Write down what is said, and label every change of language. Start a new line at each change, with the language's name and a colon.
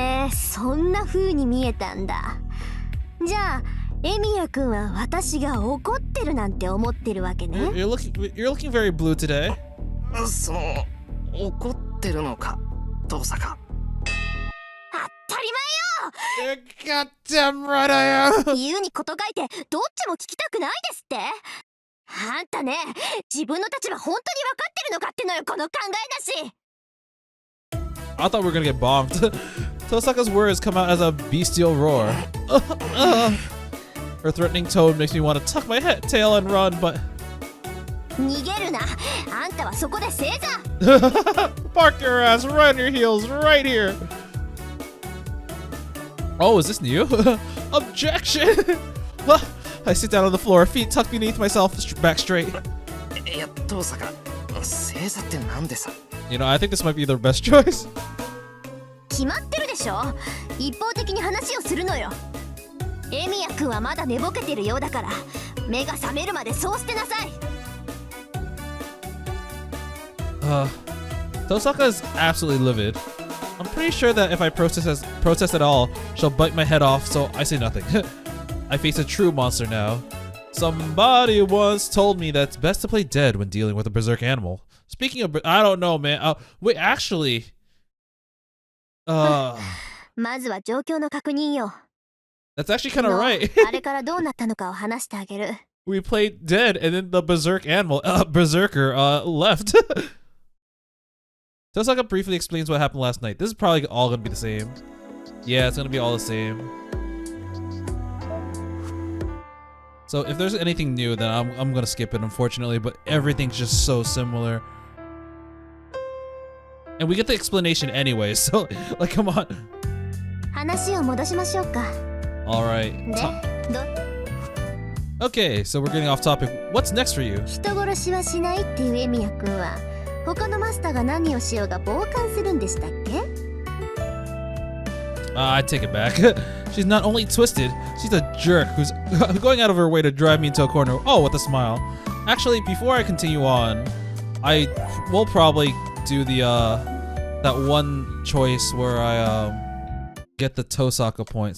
Japanese: そんな風に見えたんだ。じゃあエミヤくんは私が怒ってるなんて思ってるわけね。
English: You're looking very blue today.
Japanese: その怒ってるのか遠坂。当たり
English: Goddamn right I am.
Japanese: 前よ。言うにこと書いてどっちも聞きたくないですって。あんたね、自分の立場本当に分かってるのかってのよ、この考えだし。
English: I thought we were gonna get bombed. Tosaka's words come out as a bestial roar. Her threatening tone makes me want to tuck my tail and run, but
Japanese: 逃げるな。あんたはそこで正座。
English: park your ass right on your heels right here. Oh, is this new? Objection! I sit down on the floor, feet tucked beneath myself, back straight.
Japanese: いや遠坂、正座ってなんでさ。
English: You know, I think this might be the best choice.
Japanese: 決まってるでしょ。一方的に話をするのよ。エミヤくんはまだ寝ぼけてるようだから、目が覚めるまでそうしてなさい。
English: Tosaka is absolutely livid. I'm pretty sure that if I protest at all, she'll bite my head off, so I say nothing. I face a true monster now. Somebody once told me that it's best to play dead when dealing with a berserk animal. Speaking of, I don't know, man. Wait, actually,
Japanese: まずは状況の確認よ。
English: that's actually kind of right.
Japanese: あれからどうなったのかを話してあげる。
English: We played dead, and then the berserk animal, berserker, left. Tosaka briefly explains what happened last night. This is probably all gonna be the same. Yeah, it's gonna be all the same. So if there's anything new, then I'm gonna skip it, unfortunately. But everything's just so similar, and we get the explanation anyway. So, like, come on.
Japanese: 話を戻しましょうか。
English: All right.
Japanese: で、
English: Okay, so we're getting off topic. What's next for you?
Japanese: 人殺しはしないっていうエミヤくんは、他のマスターが何をしようが傍観するんでしたっけ？
English: I take it back. She's not only twisted, she's a jerk who's going out of her way to drive me into a corner. Oh, with a smile. Actually, before I continue on, I will probably do the that one choice where I get the Tohsaka point.